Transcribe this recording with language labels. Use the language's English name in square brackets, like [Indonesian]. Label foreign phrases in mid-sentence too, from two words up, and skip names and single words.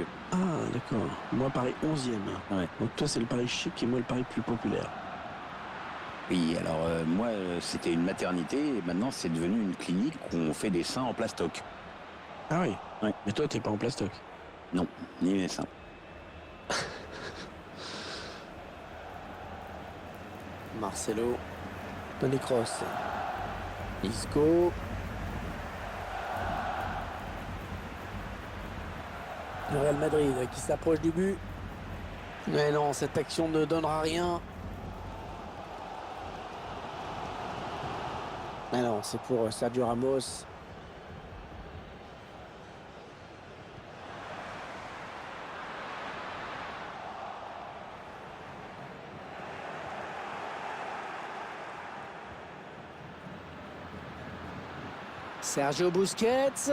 [French] Ah, d'accord. Moi, Paris 11e. Ouais. Donc toi, c'est le Paris chic et moi, le Paris plus populaire. Oui, alors moi, c'était une maternité et maintenant, c'est devenu une clinique où on fait des seins en plastoc. Ah oui. Ouais. Mais toi, t'es pas en plastoc. Non, ni les seins. Marcelo. Toni Kroos. Isco. Le Real Madrid qui s'approche du but. Mais non, cette action ne donnera rien. Mais non, c'est pour Sergio Ramos. Sergio Busquets.